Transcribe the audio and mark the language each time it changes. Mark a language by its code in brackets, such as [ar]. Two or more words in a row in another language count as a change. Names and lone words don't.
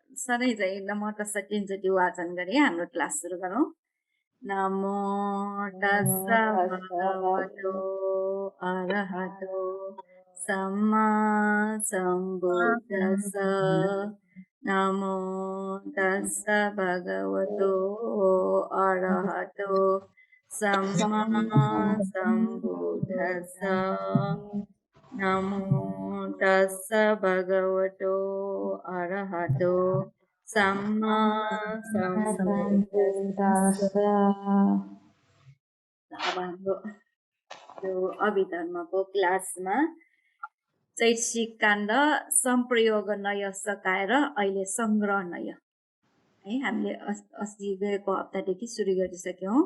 [ne] सधैँ चाहिँ [pi] नमो तस्स [ne] तीनचोटि वाचन गरी हाम्रो क्लास सुरु गरौँ। [pi] नमो तस्स भगवतो अरहतो सम्मा सम्बुद्धस्स। नमो तस्स भगवतो अरहतो सम्मा सम्बुद्धस्स। नमो तस्स भगवतो अरहतो सम्मा सम्बुद्धस्स। [ne] अब हाम्रो यो अभिधर्मको क्लासमा चैतसिक काण्ड सम्प्रयोग नय सकाएर अहिले सङ्ग्रह नय है हामीले अस्ति गएको हप्तादेखि सुरु गरिसक्यौँ।